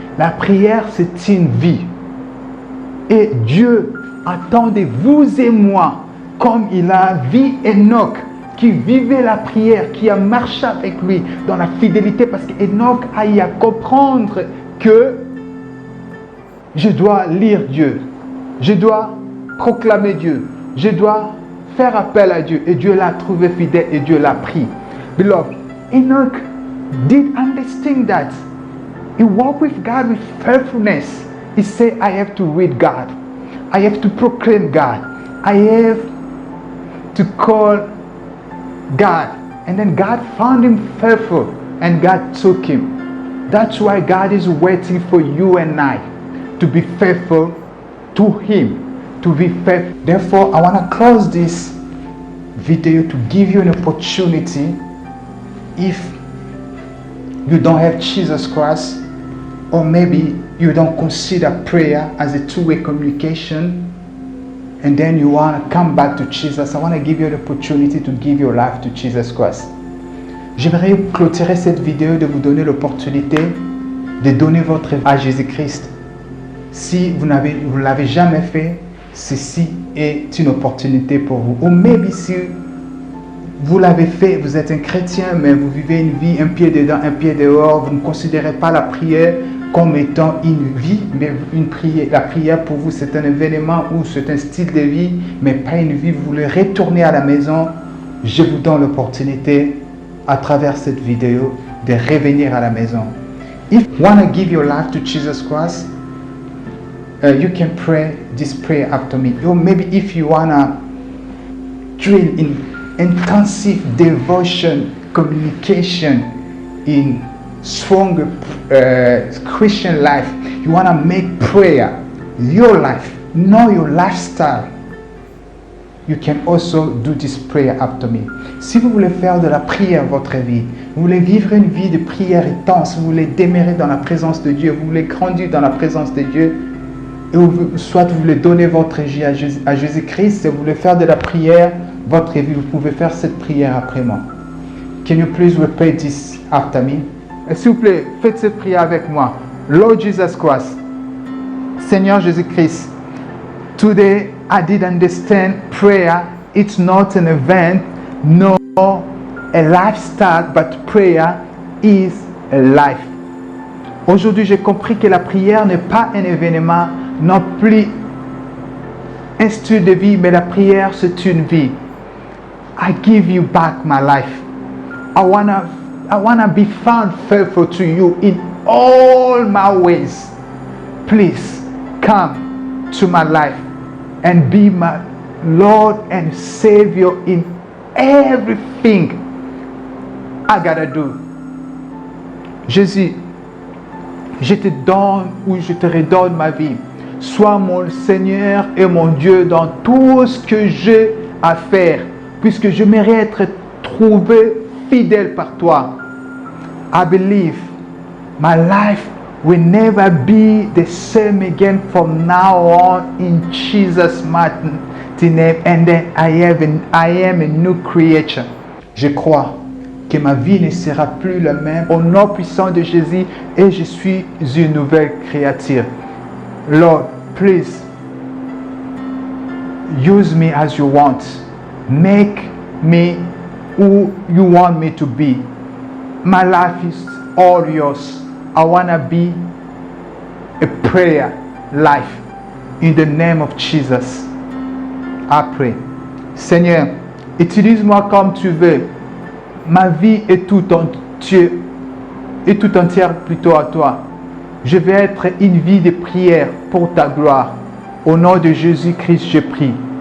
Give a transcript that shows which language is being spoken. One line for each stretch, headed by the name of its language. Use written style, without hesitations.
French: La prière, c'est une vie. Et Dieu attend de vous et moi, comme il a vu Enoch, qui vivait la prière, qui a marché avec lui dans la fidélité, parce qu'Enoch a eu à comprendre que je dois lire Dieu, je dois proclamer Dieu, je dois faire appel à Dieu, et Dieu l'a trouvé fidèle et Dieu l'a pris.
English: Beloved, Enoch did understand that. He walked with God with faithfulness. He said, I have to read God. I have to proclaim God. I have to call God. And then God found him faithful and God took him. That's why God is waiting for you and I to be faithful to him, to be faithful. Therefore, I want to close this video to give you an opportunity. If you don't have Jesus Christ, or maybe you don't consider prayer as a two-way communication, and then you want to come back to Jesus, I want to give you the opportunity to give your life to Jesus Christ.
French: J'aimerais clôturer cette vidéo de vous donner l'opportunité de donner votre vie à Jésus-Christ. Si vous ne l'avez jamais fait, ceci est une opportunité pour vous. Ou même si vous l'avez fait, vous êtes un chrétien, mais vous vivez une vie un pied dedans, un pied dehors, vous ne considérez pas la prière comme étant une vie, mais une prière. La prière pour vous, c'est un événement ou c'est un style de vie, mais pas une vie. Vous voulez retourner à la maison. Je vous donne l'opportunité, à travers cette vidéo, de revenir à la maison.
English: If you want to give your life to Jesus Christ, you can pray this prayer after me. Or maybe if you want to drill in intensive devotion, communication, in stronger Christian life, you want to make prayer your life, know your lifestyle, you can also do this prayer after me.
French: Si vous voulez faire de la prière votre vie, vous voulez vivre une vie de prière intense, vous voulez demeurer dans la présence de Dieu, vous voulez grandir dans la présence de Dieu, et soit vous voulez donner votre vie à Jésus-Christ, et vous voulez faire de la prière votre vie, vous pouvez faire cette prière après moi.
English: Can you please repeat this after me?
French: S'il vous plaît, faites cette prière avec moi.
English: Lord Jesus Christ,
French: Seigneur Jésus-Christ,
English: today I did understand prayer. It's not an event, nor a lifestyle, but prayer is a life.
French: Aujourd'hui, j'ai compris que la prière n'est pas un événement, non plus un style de vie, mais la prière, c'est une vie.
English: I give you back my life. I wanna be found faithful to you in all my ways. Please come to my life and be my Lord and Savior in everything I gotta do.
French: Jésus, je te donne ou je te redonne ma vie. Sois mon Seigneur et mon Dieu dans tout ce que j'ai à faire, puisque je mérite être trouvé fidèle par toi.
English: I believe my life will never be the same again from now on in Jesus' mighty name. And then I am a new creature.
French: Je crois que ma vie ne sera plus la même au nom puissant de Jésus et je suis une nouvelle créature.
English: Lord, please use me as you want. Make me who you want me to be. My life is all yours. I want to be a prayer life in the name of Jesus. I pray.
French: Seigneur, utilise-moi comme tu veux. Ma vie est tout entière plutôt à toi. Je vais être une vie de prière pour ta gloire. Au nom de Jésus-Christ, je prie.